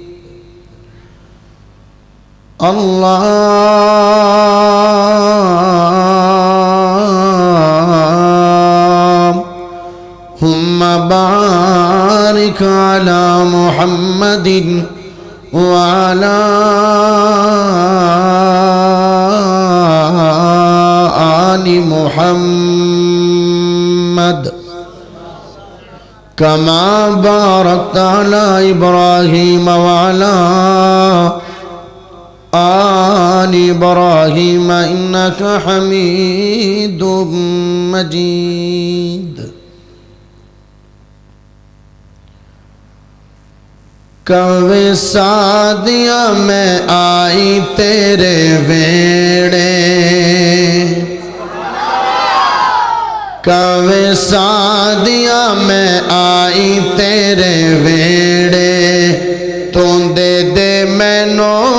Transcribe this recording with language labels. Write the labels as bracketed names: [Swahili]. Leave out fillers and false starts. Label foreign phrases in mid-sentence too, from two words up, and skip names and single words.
[Arabic] اللهم بارك على محمد وعلى آل محمد كما باركت على إبراهيم وعلى آل إبراهيم إنك حميد مجيد. [Punjabi] کہوے سعدیہ میں آئی تیرے ویہڑے کہوے سعدیہ میں آئی تیرے ویہڑے تو دے دے مینوں